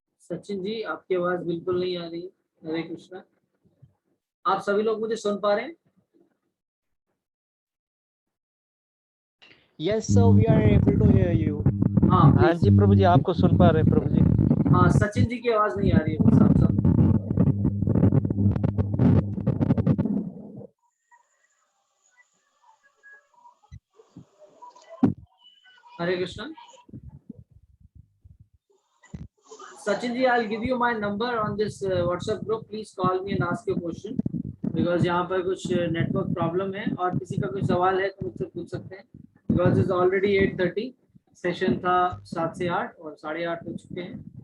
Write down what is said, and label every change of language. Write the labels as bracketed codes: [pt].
[hi] सचिन जी आपकी आवाज बिल्कुल नहीं आ रही। हरे कृष्णा। आप सभी लोग मुझे सुन पा रहे हैं? [en] Yes, sir, we are able to hear you. [hi] हाँ हाँ [en] please। [hi] जी प्रभु जी, आपको सुन पा रहे हैं प्रभु जी। हाँ सचिन जी की आवाज नहीं आ रही है बस आप सब। हरे Krishna. [en] Sachin ji, I'll give you my number on this WhatsApp group. Please call me and ask your question because [hi] यहाँ पर कुछ नेटवर्क प्रॉब्लम है और किसी का कोई सवाल है तो मुझसे पूछ सकते हैं [en] because it's already 8:30। [hi] सेशन था 7 से 8 और 8:30 हो चुके हैं।